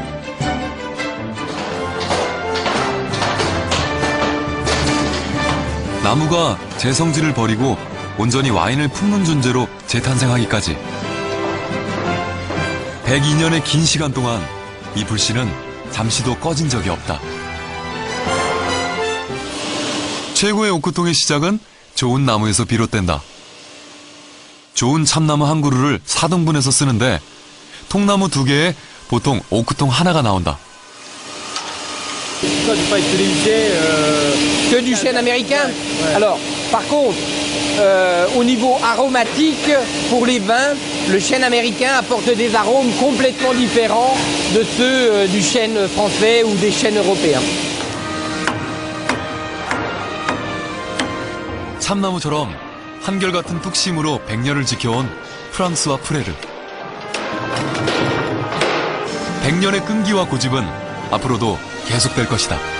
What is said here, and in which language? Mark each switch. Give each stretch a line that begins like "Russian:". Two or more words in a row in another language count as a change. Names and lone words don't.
Korean: 나무가 재성질을 버리고 온전히 와인을 품는 존재로 재탄생하기까지 102년의 긴 시간 동안 이 불씨는 잠시도 꺼진 적이 없다. 최고의 오크통의 시작은 좋은 나무에서 비롯된다. 좋은 참나무 한 그루를 4등분해서 쓰는데 통나무 2개에 보통 오크통 하나가 나온다.
French: Que du chêne américain. Alors, par contre, au niveau aromatique, pour les vins, le chêne américain apporte des arômes complètement différents de ceux du chêne français ou des chênes européens.
Korean: 참나무처럼 한결같은 뚝심으로 100년을 지켜온 프랑스와 프레르. 100년의 끈기와 고집은 앞으로도 계속될 것이다.